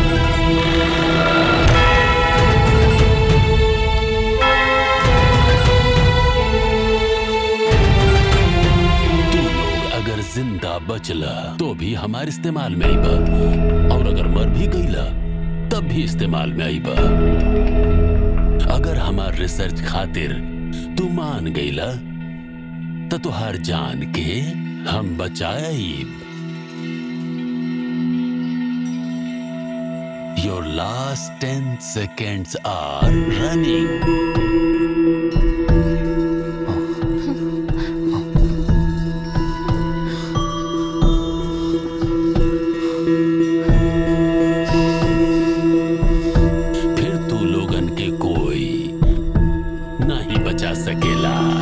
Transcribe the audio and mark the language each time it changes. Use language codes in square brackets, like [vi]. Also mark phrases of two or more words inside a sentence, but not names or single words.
[bho] तू लोग अगर जिंदा बचला तो भी हमारे इस्तेमाल में आईबा, और अगर मर भी गईला तब भी इस्तेमाल में आईबा। अगर हमार रिसर्च खातिर तू मान गईला तो तुहार जान के हम बचाई। [en] Your last 10 seconds are running. [bho] फिर तू लोगन के कोई नहीं बचा सकेला।